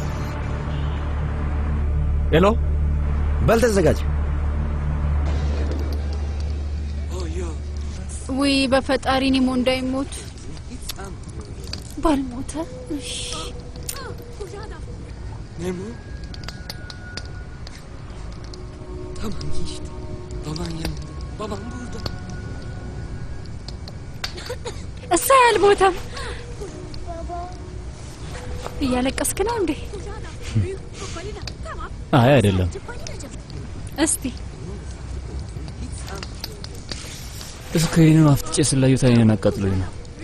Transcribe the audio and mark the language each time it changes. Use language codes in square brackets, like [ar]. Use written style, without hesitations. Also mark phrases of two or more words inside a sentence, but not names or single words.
[am] ሄሎ፣ በል ተዘጋጅ። ወይ በፈጣሪ ኒሞ እንዳይሞት ባልሞተ። እሺ [tr] ኒሞ tamam işte baban yanında baban burada [am] እሳ ያልሞተም እያለቀስክ ነው እንዴ? አይ አይደለም። እስቲ እስክሪኑን አፍጥጬ ስላዩት አይኔን አቃጥሎኝ ነው።